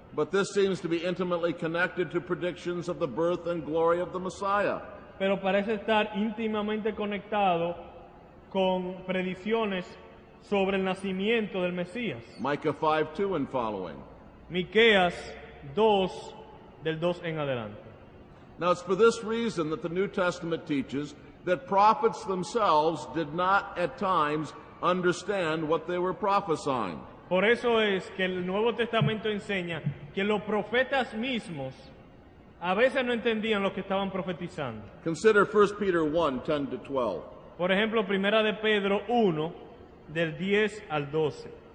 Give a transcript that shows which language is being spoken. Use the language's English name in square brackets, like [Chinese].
[English] But this seems to be intimately connected to predictions of the birth and glory of the Messiah. [Spanish] Pero parece estar íntimamente conectado con predicciones sobre el nacimiento del Mesías. [English] Micah 5:2 and following. [Spanish] Miqueas 2 del 2 en adelante. [English] Now it's for this reason that the New Testament teaches that prophets themselves did not at times understand what they were prophesying. [Spanish] Por eso es que el Nuevo Testamento enseña que los profetas mismos a veces no entendían lo que estaban profetizando. [English] Consider 1 Peter 1:10 to 12. [Spanish] Por ejemplo, Primera de Pedro 1 del 10 al 12.